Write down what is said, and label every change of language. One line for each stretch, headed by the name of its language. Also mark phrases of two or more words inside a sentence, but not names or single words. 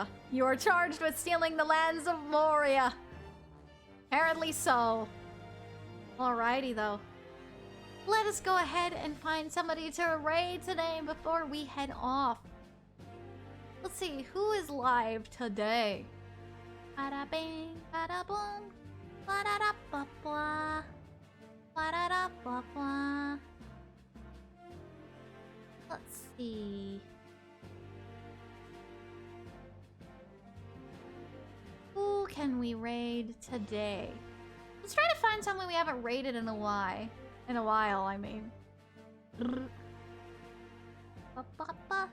English: You are charged with stealing the lands of Moria. Apparently so. Alrighty though. Let us go ahead and find somebody to raid today before we head off. Let's see, who is live today? Bada bing, bada boom, bada da ba blah, bada da ba blah. Let's see. Who can we raid today? Let's try to find someone we haven't raided in a while. I mean. Ba ba ba.